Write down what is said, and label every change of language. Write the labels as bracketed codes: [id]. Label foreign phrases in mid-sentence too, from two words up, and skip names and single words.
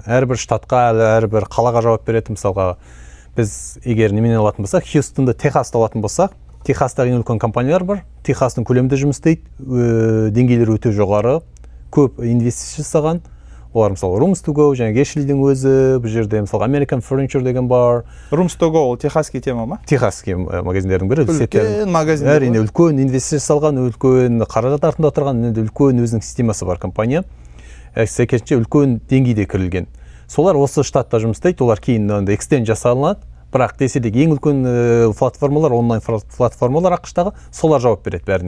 [kk] Әрбір штатқа, әрбір қалаға жауап береді. Мысалға, біз егер неменен алатын болсақ, Хьюстонды, Техасты алатын болсақ, Техастағы ең үлкен компаниялар бар. Техастың көлемінде жұмыс істейді, деңгейлері өте жоғары, көп инвестиция жасаған. Олар мысалы Rooms to Go, және Ashleyдің өзі, бұл жерде мысалы American Furniture деген бар. Rooms to Go ол техасский тема ма? Техасский магазиндердің бірі. Үлкен магазин. Әрине үлкен инвестиция салған, үлкен қаражат артында тұрған, үлкен өзінің системасы бар компания. Сәйкесінше үлкен деңгейде кірілген. Солар осы штатта жұмыс істейді, олар кейін экстенд жасалынады. Бірақ десе де ең үлкен платформалар, онлайн платформалар ақштағы, солар жауап береді бәріне.